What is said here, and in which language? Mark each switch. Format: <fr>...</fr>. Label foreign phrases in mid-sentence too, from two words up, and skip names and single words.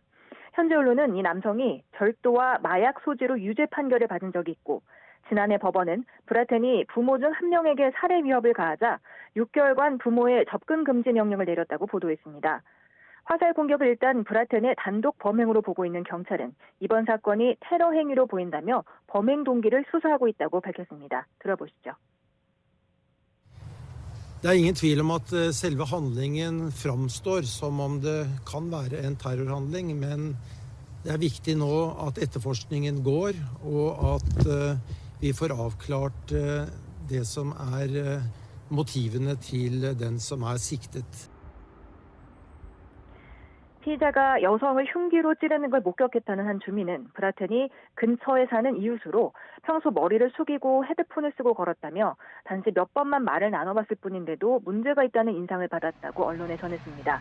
<ko>현재 언론은 이 남성이 절도와 마약 소지로 유죄 판결을 받은 적이 있고 지난해 법원은 브라텐이 부모 중 1명에게 살해 위협을 가하자 6개월간 부모의 접근 금지 명령을 내렸다고 보도했습니다. 화살 공격을 일단 브라텐의 단독 범행으로 보고 있는 경찰은 이번 사건이 테러 행위로 보인다며 범행 동기를 수사하고 있다고 밝혔습니다. 들어보시죠.</ko> <no>Det ingen tvil om at selve handlingen framstår som om det kan være en terrorhandling, men det viktig nå at etterforskningen går, og at vi får avklart det som motivene til den som siktet.</no> <ko>피의자가 여성을 흉기로 찌르는 걸 목격했다는 한 주민은 브라텐이 근처에 사는 이웃으로 평소 머리를 숙이고 헤드폰을 쓰고 걸었다며 단지 몇 번만 말을 나눠봤을 뿐인데도 문제가 있다는 인상을 받았다고 언론에 전했습니다.</ko>